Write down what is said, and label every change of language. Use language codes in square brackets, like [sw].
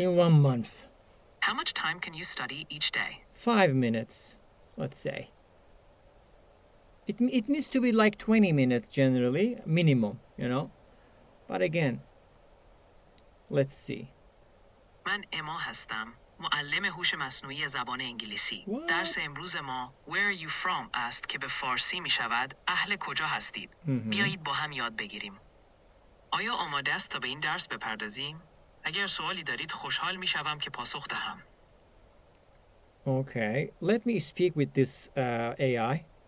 [en] in 1 month. How much time can you study each day? 5 minutes, let's say. It needs to be like 20 minutes generally, minimum, But again, let's see. [fa] من اما هستم. معلم هوش مصنوعی زبان انگلیسی. [en] What? [fa] درس امروز ما [en] Where are you from [fa] است که به فارسی می شود اهل کجا هستید؟ بیایید با هم یاد بگیریم. آیا آماده است تا به این درس بپردازیم؟ اگر سوالی دارید خوشحال می شوم که پاسخ دهم. [en] Okay, let me speak with this AI.